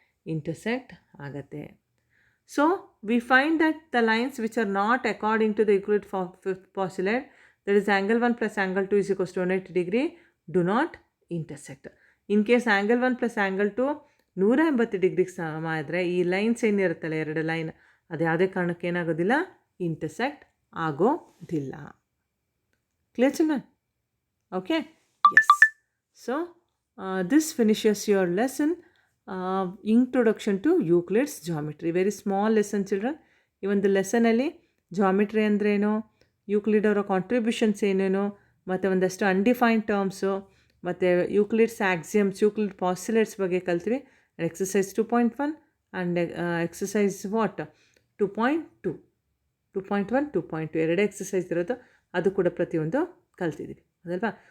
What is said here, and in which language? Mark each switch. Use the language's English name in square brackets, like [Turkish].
[Kannada] Intersect ಆಗುತ್ತೆ. [English] So we find that the lines which are not according to the Euclid fifth postulate, that is angle 1 plus angle 2 = 180 degree, do not intersect. In case [Kannada] angle 1 plus angle 2 180 ಡಿಗ್ರಿಗೆ ಸಮ ಆದರೆ ಈ lines ಏನಿರುತ್ತಲ್ಲ 2 line, ಅದು ಯಾವುದೇ ಕಾರಣಕ್ಕೆ ಏನಾಗೋದಿಲ್ಲ, intersect ಆಗೋದಿಲ್ಲ. [English] Clear children? Okay, yes. So this finishes your lesson, Introduction to Euclid's Geometry. Very small lesson children. [Kannada] ಈ ಒಂದು ಲೆಸನಲ್ಲಿ ಜಾಮಿಟ್ರಿ ಅಂದ್ರೇನು, ಯೂಕ್ಲಿಡ್ ಅವರ ಕಾಂಟ್ರಿಬ್ಯೂಷನ್ಸ್ ಏನೇನು, ಮತ್ತು ಒಂದಷ್ಟು ಅನ್ಡಿಫೈನ್ಡ್ ಟರ್ಮ್ಸು, ಮತ್ತು ಯೂಕ್ಲಿಡ್ಸ್ ಆಕ್ಸಿಯಮ್ಸ್, ಯೂಕ್ಲಿಡ್ ಪಾಸ್ಯುಲೇಟ್ಸ್ ಬಗ್ಗೆ ಕಲ್ತ್ವಿ. Exercise 2.1 and exercise what 2.2, 2.1, 2.2 2 exercise ಇರೋದು, ಅದು ಕೂಡ ಪ್ರತಿಯೊಂದು ಕಲ್ತಿದ್ದೀವಿ ಅದಲ್ವಾ.